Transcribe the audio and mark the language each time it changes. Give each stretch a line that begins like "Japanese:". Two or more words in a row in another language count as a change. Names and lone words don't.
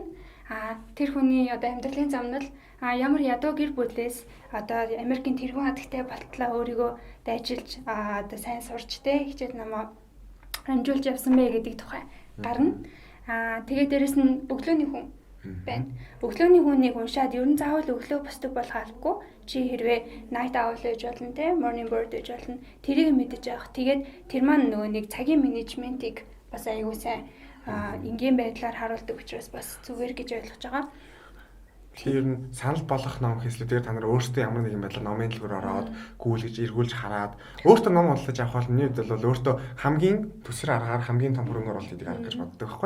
Mongolian: Тэр хүний одоо амьдралын замнал ямар ядуу гэр бүлээс одоо Америкийн тэргүүн хатагтай болтлоо өөрийгөө дайжилж одоо сайн сурч хичээл намаа амжуулж явсан бэ гэдэг тухай гарна. Тэгээд дээрэс нь өглөөний хүн байна. Өглөөний хүнийг уншаад ер нь заавал өглөө босдог болох албагүй. Чи хэрвээ
English: night owl
Mongolian: гэж болно те
English: morning bird
Mongolian: гэж болно. Тэрийг мэдэж авах. Тэгээд тэр маань нөгөө нэг цагийн менежментийг бас аягүй сайн энгийн байдлаар харуулдаг учраас бас зүгээр гэж ойлгож байгаа. Тэр нь санал болгох ном хэслүүдээр та нар өөрсдөө ямар нэгэн байдлаар номын дэлгүүр ороод гүйлгэж эргүүлж хараад өөртөө ном уншиж авах бол миний хувьд бол өөртөө хамгийн төсөр аргаар хамгийн том хөрөнгө оруулалт гэдэг арга гэж боддог байхгүй.